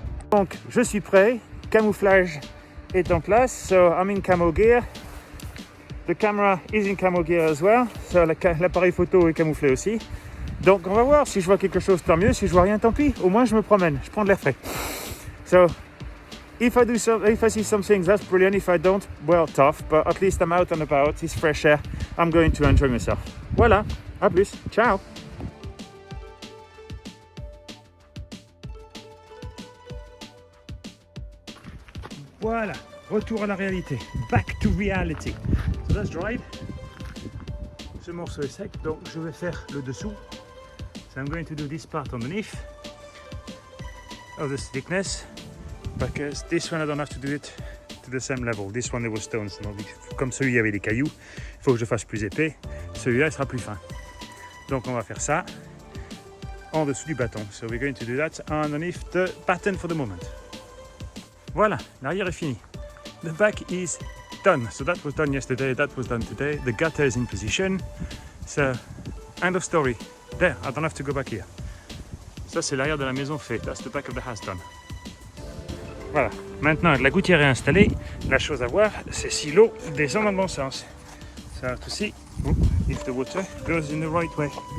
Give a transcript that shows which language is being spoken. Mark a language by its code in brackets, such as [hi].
[fr] Donc je suis prêt, camouflage est en place, [en] so I'm in camo gear. The camera is in camo gear as well, so [fr] l'appareil photo est camouflé aussi. Donc on va voir, si je vois quelque chose tant mieux, si je vois rien tant pis, au moins je me promène, je prends de l'air frais. [en] So if I see some things, that's brilliant. If I don't, well, tough, but at least I'm out and about, it's fresh air, I'm going to enjoy myself. [fr] Voilà, à plus, ciao. [en] Voilà, [fr] retour à la réalité, [en] back to reality. So that's dried. [fr] Ce morceau est sec, donc je vais faire le dessous. [en] So I'm going to do this part underneath of this thickness, because this one I don't have to do it to the same level. This one there was stones, [fr] donc comme celui avait des cailloux, il faut que je fasse plus épais. Celui-là il sera plus fin. Donc on va faire ça en dessous du bâton. [en] So we're going to do that underneath the batten for the moment. [fr] Voilà, l'arrière est fini. [en] The back is done. So that was done yesterday, that was done today. The gutter is in position. So, end of story. There, I don't have to go back here. [fr] Ça, c'est l'arrière de la maison fait. [en] That's the back of the house done. [fr] Voilà. Maintenant, la gouttière est installée. La chose à voir, c'est si l'eau descend dans le bon sens. [en] So, to see if the water goes in the right way.